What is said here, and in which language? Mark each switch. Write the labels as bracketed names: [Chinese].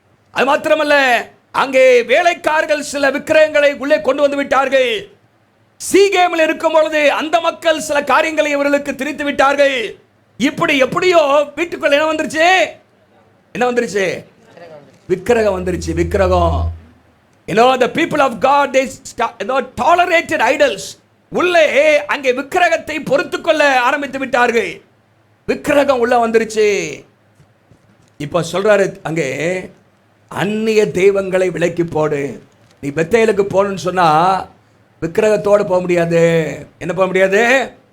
[Tamil] அது மாத்திரமல்ல, அங்கே வேலைக்காரர்கள் சில விக்கிரகங்களை உள்ளே கொண்டு வந்து விட்டார்கள். சீகேமில் இருக்கும் பொழுது அந்த மக்கள் சில காரியங்களை இவர்களுக்கு திரித்து விட்டார்கள். இப்படி எப்படியோ வீட்டுக்குள்ள என்ன வந்துருச்சு? என்ன வந்துருச்சு? விக்கிரகம் வந்துருச்சு. விக்கிரகம். [English] the people of God, they tolerated idols. [Tamil] உள்ளே அங்கே விக்கிரகத்தை பொறுத்து கொள்ள ஆரம்பித்து விட்டார்கள். விக்கிரகம் உள்ள வந்துருச்சு. இப்ப சொல்றாரு அங்கே, அந்நிய தெய்வங்களை விலக்கி போடு. நீ பெத்தேலுக்கு போகணும்னு சொன்னா விக்கிரகத்தோடு போக முடியாது. என்ன போக முடியாது?